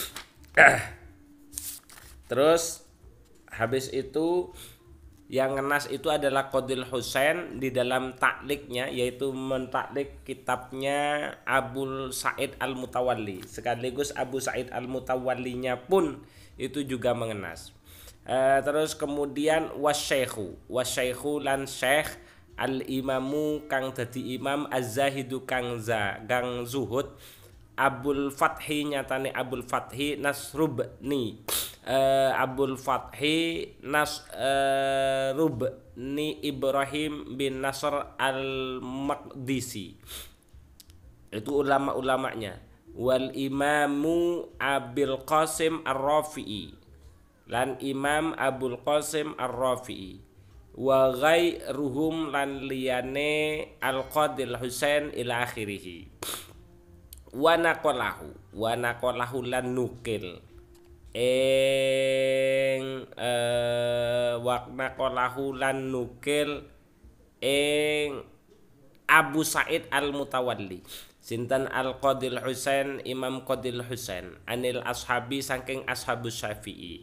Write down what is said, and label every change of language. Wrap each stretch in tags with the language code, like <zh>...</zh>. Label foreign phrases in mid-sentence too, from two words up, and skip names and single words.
<id>Terus habis itu yang ngenas itu adalah Qadil Husain di dalam takliknya, yaitu mentaklik kitabnya Abu Sa'id Al-Mutawalli. Sekaligus Abu Sa'id Al-Mutawallinya pun itu juga mengenas.</id> <jv>Terus kemudian wasyaikhu lan syekh</jv> <ar>الإمام</ar> <jv>kang dadi imam az-zahidu kang zuhud Abul Fathi nyatane Abul Fathi Nasrubni Abul Fathi Nasrubni Ibrahim bin Nasr al-Maqdisi.</jv> <id>Itu ulama-ulamanya.</id> <ar>والإمام</ar> <jv>Abil Qasim Ar-Rafi'i lan Imam Abul Qasim Ar-Rafi'i</jv> <ar>وغيرهم</ar> <jv>lan liyane Al-Qadil Husain</jv> <ar>إلى آخره. ونقله</ar> <jv>lan nukil</jv> <ar>ونقله</ar> <jv>lan nukil Abu Sa'id Al-Mutawalli sinten Al-Qadil Husain Imam Qadil Husain</jv> <ar>عن الأصحاب</ar> <jv>saking ashabus Syafi'i.</jv>